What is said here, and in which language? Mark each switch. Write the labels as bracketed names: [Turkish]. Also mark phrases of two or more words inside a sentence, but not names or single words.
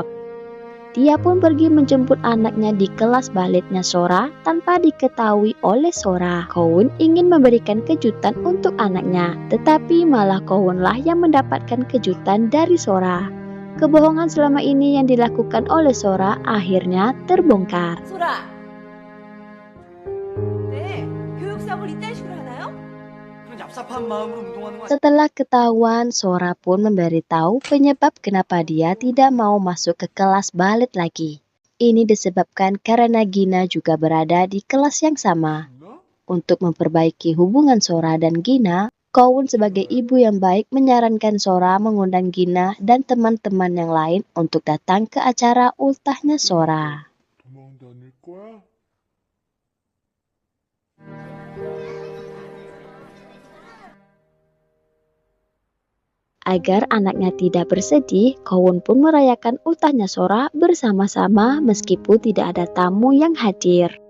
[Indonesian] Dia pun pergi menjemput anaknya di kelas baletnya Sora tanpa diketahui oleh Sora. Kowun ingin memberikan kejutan untuk anaknya, tetapi malah Kowunlah yang mendapatkan kejutan dari Sora. Kebohongan selama ini yang dilakukan oleh Sora akhirnya terbongkar. [Korean] 소라! 네, 교육 수업을 이딴 식으로 하나요? 그런 얍삽한 마음으로 운동하는 거 아니야? [Indonesian] Setelah ketahuan, Sora pun memberitahu penyebab kenapa dia tidak mau masuk ke kelas balet lagi. Ini disebabkan karena Gina juga berada di kelas yang sama. Untuk memperbaiki hubungan Sora dan Gina, Kowun sebagai ibu yang baik menyarankan Sora mengundang Gina dan teman-teman yang lain untuk datang ke acara ultahnya Sora. [Korean] 도망 다닐 거야? [Indonesian] Agar anaknya tidak bersedih, Kowun pun merayakan ultahnya Sora bersama-sama meskipun tidak ada tamu yang hadir.